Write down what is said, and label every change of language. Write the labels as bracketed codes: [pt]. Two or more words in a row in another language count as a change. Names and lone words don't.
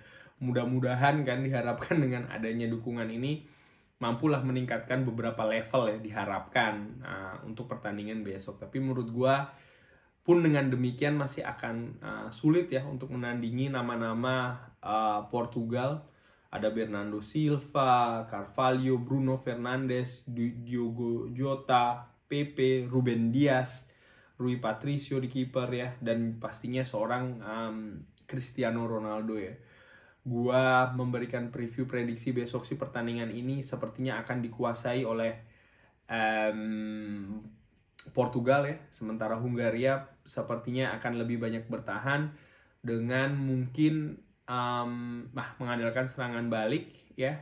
[id] Mudah-mudahan kan diharapkan dengan adanya dukungan ini mampulah meningkatkan beberapa level ya diharapkan untuk pertandingan besok. Tapi menurut gua pun dengan demikian masih akan sulit ya untuk menandingi nama-nama Portugal. Ada Bernardo Silva, Carvalho, Bruno Fernandes, Diogo Jota, Pepe, Ruben Dias, Rui Patricio di kiper ya, dan pastinya seorang Cristiano Ronaldo ya. Gua memberikan preview prediksi besok si pertandingan ini sepertinya akan dikuasai oleh Portugal ya, sementara Hungaria sepertinya akan lebih banyak bertahan dengan mungkin mengandalkan serangan balik ya.